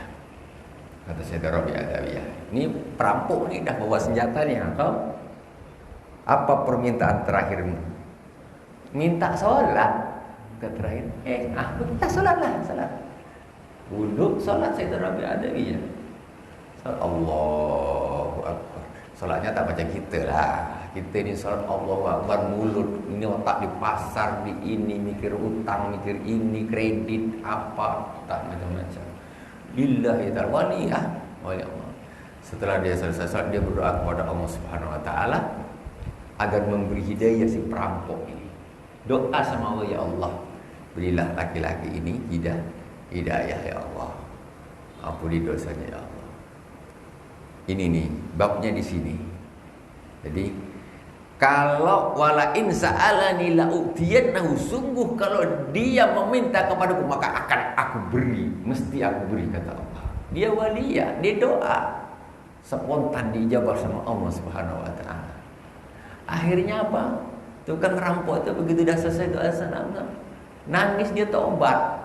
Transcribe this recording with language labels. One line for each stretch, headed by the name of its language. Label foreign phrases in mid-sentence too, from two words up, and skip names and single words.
Malay: Kata Sayyidah Rabi'ah Adawiyah, ini perampok ni dah bawa senjata ni, kau apa permintaan terakhirmu? Minta sholat. Kata terakhir, aku minta sholatlah, sholat. Duduk sholat Sayyidah Rabi'ah Adawiyah.
Arabic: الله أكبر.
Malay: Solatnya tak macam kita lah. Kita ni solat
Arabic: الله أكبر
Malay: mulut, ini otak di pasar, di ini mikir utang, mikir ini kredit apa, tak macam-macam.
Arabic: لله تعالى
Malay: waliyah,
Arabic: ولي الله.
Malay: Setelah dia selesai solat, dia berdoa kepada Allah
Arabic: سبحانه وتعالى
Malay: agar memberi hidayah si perampok ini. Doa sama Allah,
Arabic: يا الله,
Malay: berilah laki-laki ini hidayah
Arabic: يا الله.
Malay: Ampuni dosanya
Arabic: يا الله.
Malay: Ini nih babnya di sini. Jadi kalau
Arabic: ولئن سألني لأعطينه,
Malay: sungguh kalau dia meminta kepadaku maka akan aku beri, mesti aku beri, kata Allah. Dia waliyah, dia doa spontan dijawab sama Allah
Arabic: سبحانه وتعالى.
Malay: Akhirnya apa? Tukang rampok itu begitu dah selesai doa sana, nangis dia tobat.